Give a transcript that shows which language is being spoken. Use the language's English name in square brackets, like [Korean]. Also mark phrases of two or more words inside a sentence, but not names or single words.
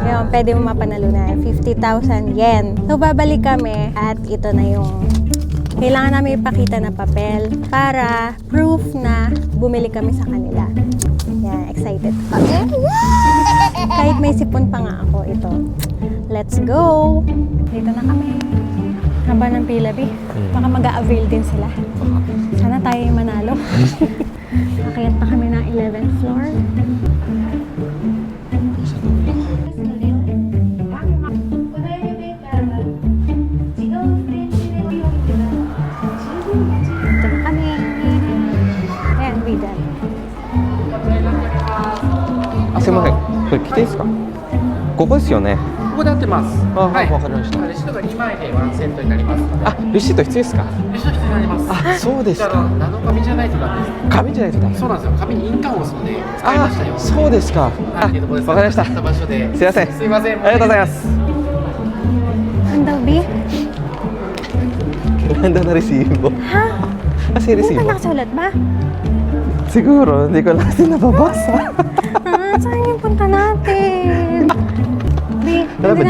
[Filipino] Ngayon, pwede mo mapanalunan. 50,000 yen. So, babalik kami at ito na yung kailangan namin ipakita na papel para proof na bumili kami sa kanila. Yan, excited. Okay. Kahit may sipon pa nga ako, ito. [English] Let's go! [Filipino] Dito na kami. Haba ng pila, B. Baka mag-a-avail din sila. Sana tayo yung manalo. Nakakayat pa kami ng 11th floor. Ito na kami. Ayan, bidan. [Japanese] あ、すいません。これ来ていいですか？ここですよね。ここで合ってます。あ、はい。わかりました。レシートが2枚でワンセットになりますので。あ、レシート必要ですか？レシート必要になります。あ、そうですか。 7紙じゃないとダメです。紙じゃないとダメ。そうなんですよ。紙に印鑑を押すので使いましたよ。あ、そうですか。あ、なんていうところですか？わかりました。使った場所で。すいません。すいません。ありがとうございます。 [Filipino] Ang daw, B? Ganda na resibo. Ha? Kasi Hindi resibo. pa nakasulat ba? Siguro, hindi ko lang kasi nababasa. Saan yung punta natin? B, Wala ba hindi